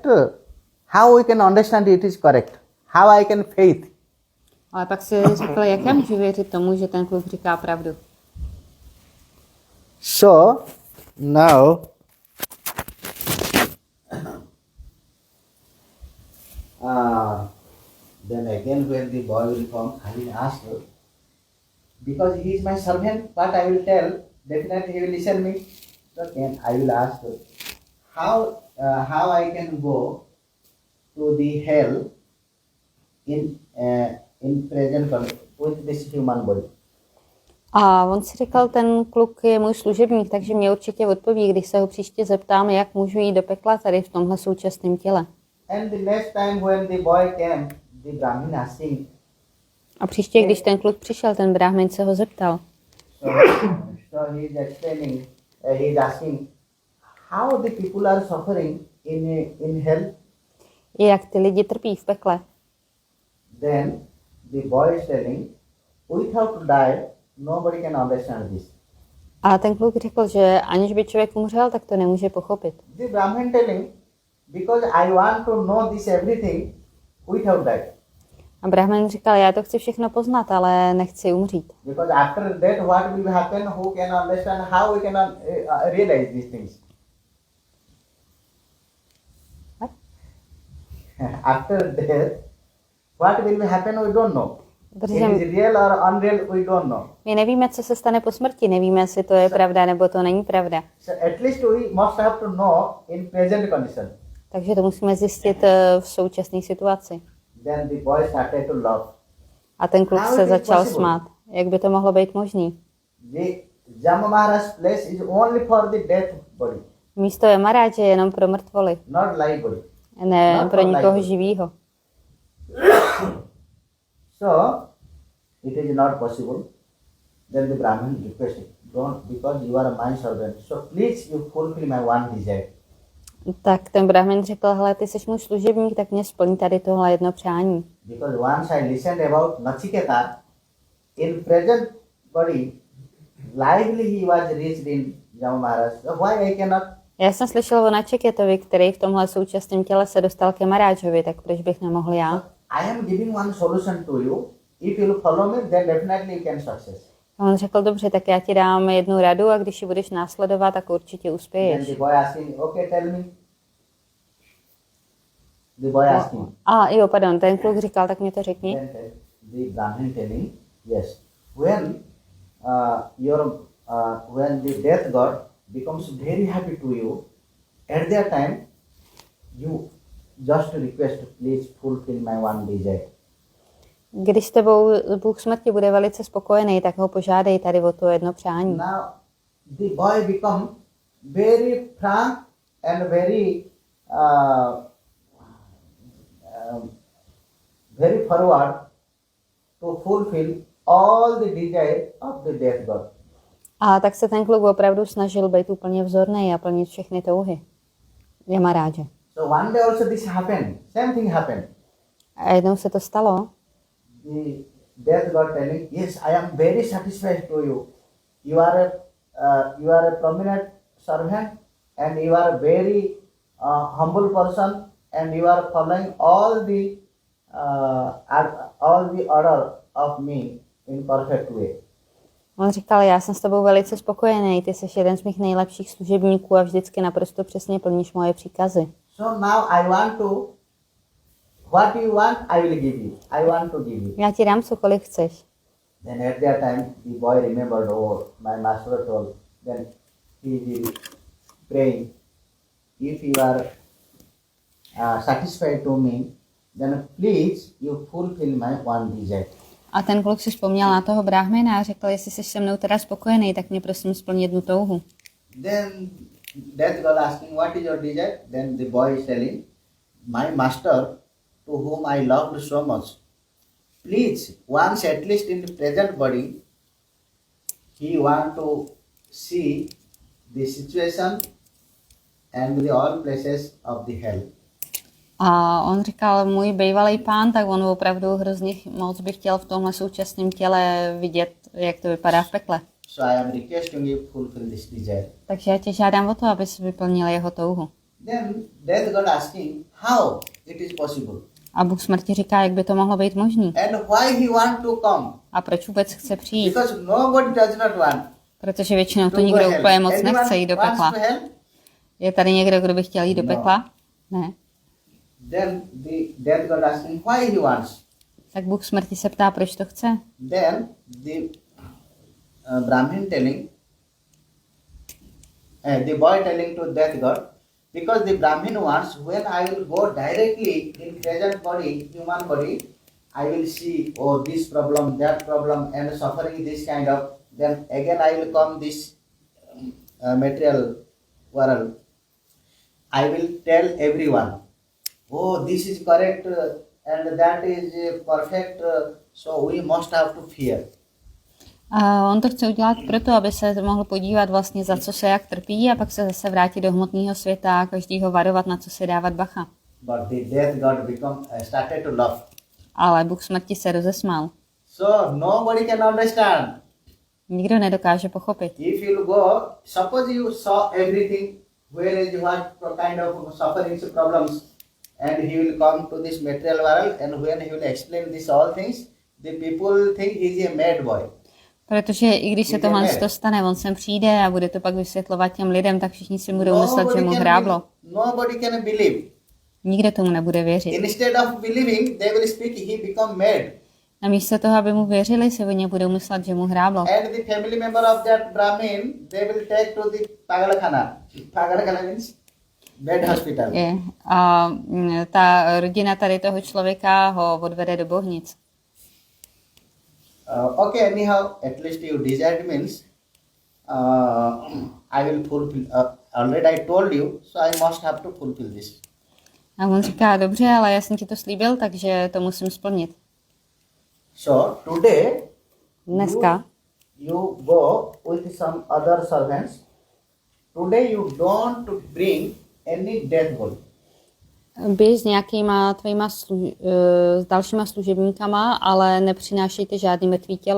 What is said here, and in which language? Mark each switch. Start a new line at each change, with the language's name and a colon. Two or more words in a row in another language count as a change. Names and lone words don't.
English: How we can understand it is correct? How I can faith?
Czech: Ale pak si řekl, jak já můžu věřit tomu, že ten kluk říká pravdu.
English: So, now, then again when the boy will come, I will ask her, because he is my servant, what I will tell, definitely he will listen me. So then I will ask her, how I can go to the hell in present with this human body.
Czech: A on si říkal, ten kluk je můj služebník, takže mě určitě odpoví, když se ho příště zeptám, jak můžu jít do pekla tady v tomhle současném těle.
English: And the next time when the boy came, the Brahmin asking.
Czech: A příště, když ten kluk přišel, ten brahmin se ho zeptal.
English: So he is explaining, he is asking, how the people are suffering in hell.
Czech: Jak ty lidi trpí v pekle.
English: Then the boy is telling, without to die, nobody can understand this.
Czech: A ten kluk řekl, že aniž by člověk umřel, tak to nemůže pochopit.
English: The Brahmin telling, because I want to know this everything without die.
Czech: A brahmin říkal, já to chci všechno poznat, ale nechci umřít.
English: Because after that, what will happen? Who can understand? How we can realize these things? What? After death, what will happen? We don't know. It is real or unreal? We don't know.
Czech: My nevíme, co se stane po smrti, nevíme, jestli to je pravda nebo to není pravda.
English: So at least we must have to know in present condition.
Czech: Takže to musíme zjistit v současné situaci.
English: Then the boy started to laugh.
Czech: A ten kluk se začal smát. Jak by to mohlo být možný?
English: The Jama Maharaj's place is only for the dead body,
Czech: Místo je Maharádže je jenom pro mrtvoly,
English: not live body.
Czech: ne
English: Not
Czech: pro
English: for
Czech: nikoho
English: life.
Czech: živýho.
English: So it is not possible. Then the Brahmin requested, don't, because you are my servant. So please you fulfill my one desire.
Czech: Tak ten brahmin řekl, hele, ty jsi můj služebník, tak mě splní tady tohle jedno přání.
English: Because once I listened about Nachiketa, in present body, lively he was reached in Jama Maharaj. So why I cannot?
Czech: Já jsem slyšel o Načiketovi, který v tomhle současném těle se dostal ke Maharádžovi, tak proč bych nemohl já?
English: I am giving one solution to you. If you will follow me, then definitely you can success.
Czech: A on řekl, dobře, tak já ti dám jednu radu a když ji budeš následovat, tak určitě
English: Then
Czech: uspěješ.
English: the boy asking, okay, tell me. The boy asking.
Czech: A jo, pardon, ten kluk říkal, tak mě to řekni.
English: Then the Brahmin telling, yes. When when the death god becomes very happy to you, at that time you just request, please fulfill my one desire.
Czech: Když s tebou Bůh smrti bude velice spokojený, tak ho požádej tady o to jedno přání.
English: Now the boy become very frank and very forward to fulfill all the desire of the death god.
Czech: A tak se ten kluk opravdu snažil být úplně vzorný a plnit všechny touhy Maharádže.
English: So one day also this happened. Same thing happened.
Czech: A jednou se to stalo.
English: The death god telling, yes, I am very satisfied to you. You are a prominent servant and you are a very humble person and you are following all the order of me in perfect way.
Czech: On říkal, já jsem s tebou velice spokojený, ty jsi jeden z mých nejlepších služebníků a vždycky naprosto přesně plníš moje příkazy.
English: So now I want to, what you want, I will give you. I want to give you.
Czech: Já ti dám cokoliv chceš.
English: Then at that time, the boy remembered, oh, my master told. Then he will pray, if you are satisfied to me, then please you fulfill my one desire.
Czech: A ten kluk si vzpomněl na toho bráhmina a řekl, jestli jsi se mnou teda spokojený, tak mě prosím splň jednu touhu.
English: Then that girl asking, what is your desire? Then the boy is telling, my master, to whom I loved so much, please, once at least in the present body, he want to see the situation and the all places of the hell.
Czech: A on říkal, můj bývalý pán, tak on opravdu hrozně moc by chtěl v tomhle současném těle vidět, jak to vypadá v pekle.
English: So I am requesting you fulfill this desire.
Czech: Takže já tě žádám o to, aby si vyplnil jeho touhu.
English: Then death God asking, how it is possible?
Czech: A Bůh smrti říká, jak by to mohlo být možný.
English: And why he want to come?
Czech: A proč vůbec chce přijít?
English: Because nobody does not want
Czech: Protože většinou to
English: to
Czech: nikdo
English: go hell.
Czech: úplně moc
English: Anyone
Czech: nechce jít do
English: wants
Czech: pekla.
English: to hell?
Czech: Je tady někdo, kdo by chtěl jít do
English: No.
Czech: pekla? Ne.
English: Then the death God asking, why he wants?
Czech: Tak Bůh smrti se ptá, proč to chce.
English: Then the Brahmin telling, the boy telling to death God, because the Brahmin wants, when I will go directly in present body, human body, I will see, oh, this problem, that problem, and suffering this kind of, then again I will come this material world. I will tell everyone, oh, this is correct and that is perfect, so we must have to fear.
Czech: A on to chce udělat proto, aby se mohl podívat vlastně, za co se jak trpí a pak se zase vrátit do hmotného světa a každýho varovat, na co se dávat bacha.
English: But the death God started to laugh.
Czech: Ale Bůh smrti se rozesmál.
English: So nobody can understand.
Czech: Nikdo nedokáže pochopit.
English: If you go, suppose you saw everything, where is what kind of sufferings, problems, and he will come to this material world, and when he will explain this all things, the people think he is a mad boy.
Czech: Protože i když se tohle to stane, on sem přijde a bude to pak vysvětlovat těm lidem, tak všichni si budou myslet, že mu hráblo.
English: Nobody can believe.
Czech: Nikdo tomu nebude věřit.
English: Instead of believing, they will speak, he become mad.
Czech: A místo toho, aby mu věřili, si oni budou myslet, že mu hráblo.
English: And the family member of that Brahmin, they will take to the Pagalkhana. Pagalkhana means bed hospital.
Czech: A ta rodina tady toho člověka ho odvede do Bohnic.
English: Okay, anyhow, at least you desired means I will fulfill. Already I told you, so I must have to fulfill this.
Czech: A on říká, dobře, ale já jsem ti to slíbil, takže to musím splnit.
English: So today,
Czech: Dneska
English: you go with some other servants. Today you don't bring any death body.
Czech: běž s nějakýma tvýma s dalšíma služebníkama, ale nepřinášejte žádný mrtvý tělo.